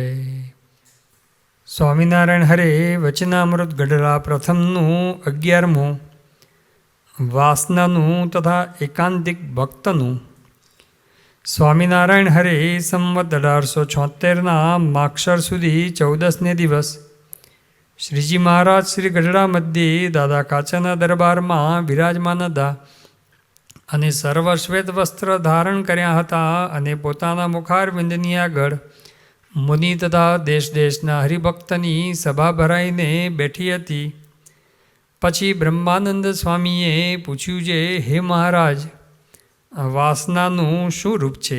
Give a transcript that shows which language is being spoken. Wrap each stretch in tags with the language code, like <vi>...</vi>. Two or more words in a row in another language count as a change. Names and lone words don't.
<gu>સ્વામિનારાયણ હરે વચનામૃત ગઢડા પ્રથમનું 11મું વાસનાનું તથા એકાંતિક ભક્તનું। સ્વામિનારાયણ હરે સંવત 1876 માગશર સુદી 14ને દિવસ શ્રીજી મહારાજ શ્રી गढ़ડા મધ્યે દાદા કાચાના દરબારમાં વિરાજમાન હતા અને સર્વશ્વેત વસ્ત્ર ધારણ કર્યા હતા અને પોતાના મુખારવિંદની આગળ મુનિ તથા દેશ દેશના હરિભક્તની સભા ભરાઈને બેઠી હતી। પછી બ્રહ્માનંદ સ્વામીએ પૂછ્યું જે હે મહારાજ વાસનાનું શું રૂપ છે?</gu>